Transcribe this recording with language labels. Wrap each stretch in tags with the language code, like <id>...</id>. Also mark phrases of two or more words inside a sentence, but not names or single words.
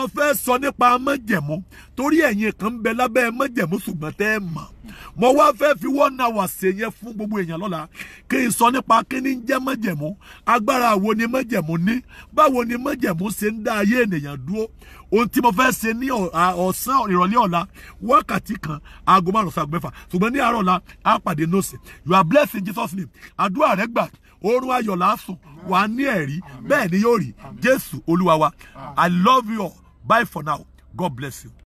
<yo>fẹ́ sọ nípa májẹ̀mú torí ẹ̀yin kan ń bẹ lábẹ́ májẹ̀mú ṣùgbọ́n tẹ́ ẹ mọ̀ mo wá fẹ́ fi 1 hour ṣe yẹn fún gbogbo èèyàn lọ́la kí n sọ nípa kí ni ń jẹ́ májẹ̀mú agbára wo ni májẹ̀mú ní báwo ni májẹ̀mú ṣe ń dá ayé ènìyàn dúró ohun tí mo fẹ́ ṣe ní ọ̀sán ìrọ̀lẹ́ ọ̀la wákàtí kan aago 5 sí aago 6 ṣùgbọ́n ní àárọ̀ ọ̀la a pàdé nọ́ọ̀sì</yo> <en>you are blessed in Jesus name</en> <yo>àdúrà rẹ gbà oorun ayọ̀ lásùn wà ní ẹ̀rí bẹ́ẹ̀ ni yóò rí Jésù Olúwa wa</yo> <en>I love you all bye for now God bless you.</en>